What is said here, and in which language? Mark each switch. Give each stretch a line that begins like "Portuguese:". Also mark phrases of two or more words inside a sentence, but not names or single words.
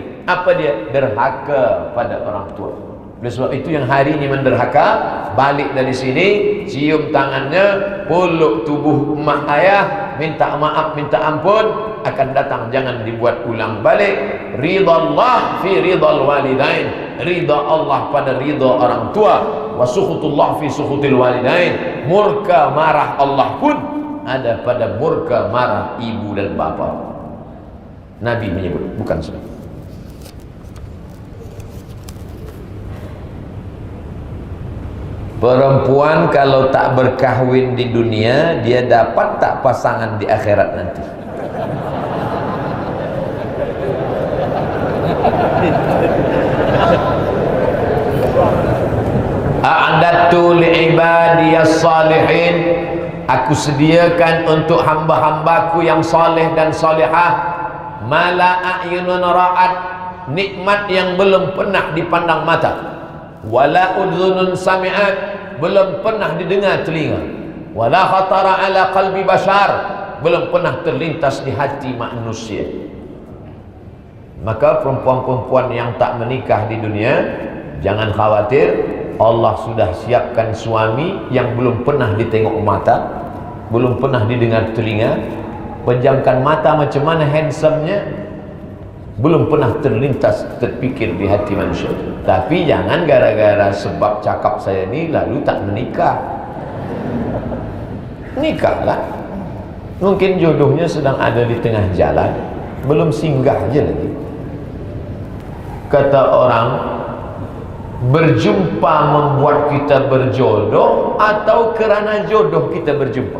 Malay: Apa dia? Derhaka pada orang tua. Oleh sebab itu yang hari ini menderhaka, balik dari sini, cium tangannya, peluk tubuh mak ayah, minta maaf, minta ampun, akan datang, jangan dibuat ulang balik.
Arabic: رضا الله في رضا الوالدين,
Malay: ridha Allah pada ridha orang tua,
Arabic: وسخط الله في سخط الوالدين,
Malay: murka marah Allah pun ada pada murka marah ibu dan bapa. Nabi menyebut, bukan saya. Perempuan kalau tak berkahwin di dunia, dia dapat tak pasangan di akhirat nanti?
Arabic: أعددت لعبادي الصالحين,
Malay: aku sediakan untuk hamba-hambaku yang saleh dan salihah,
Arabic: ما لا عين رأت,
Malay: nikmat yang belum pernah dipandang mata,
Arabic: ولا أذن سمعت,
Malay: belum pernah didengar telinga,
Arabic: ولا خطر على قلب بشر,
Malay: belum pernah terlintas di hati manusia. Maka perempuan-perempuan yang tak menikah di dunia, jangan khawatir, Allah sudah siapkan suami yang belum pernah ditengok mata, belum pernah didengar telinga, pejamkan mata macam mana handsome-nya, belum pernah terlintas terpikir di hati manusia. Tapi jangan gara-gara sebab cakap saya ni lalu tak menikah. Nikahlah. Mungkin jodohnya sedang ada di tengah jalan, belum singgah je lagi. Kata orang, berjumpa membuat kita berjodoh atau kerana jodoh kita berjumpa?